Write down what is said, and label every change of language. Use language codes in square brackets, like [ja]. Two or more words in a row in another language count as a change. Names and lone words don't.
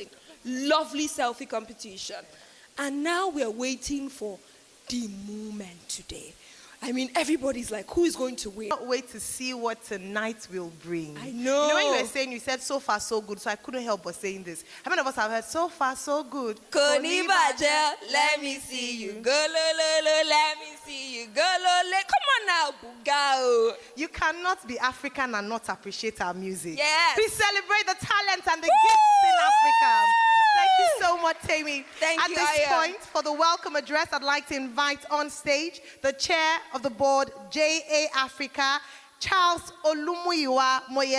[en] Lovely selfie competition. And now we're waiting for the moment today. I mean, everybody's like, who is going to win? I can't wait to see what tonight will bring. I know. You know, when you were saying, you said so far so good, so I couldn't help but saying this. How many of us have heard so far so good? Konibaja, let me see you. Go lo lo lo, let me see you. Go lo lo. Come on now, Bugao. You cannot be African and not appreciate our music. Yes. Please celebrate the talent and the gifts in Africa. Thank you so much, Tammy. Thank At you, this Aya. point, for the welcome address, I'd like to invite on stage the chair of the board, JA Africa, Charles Olumuyiwa Moyela.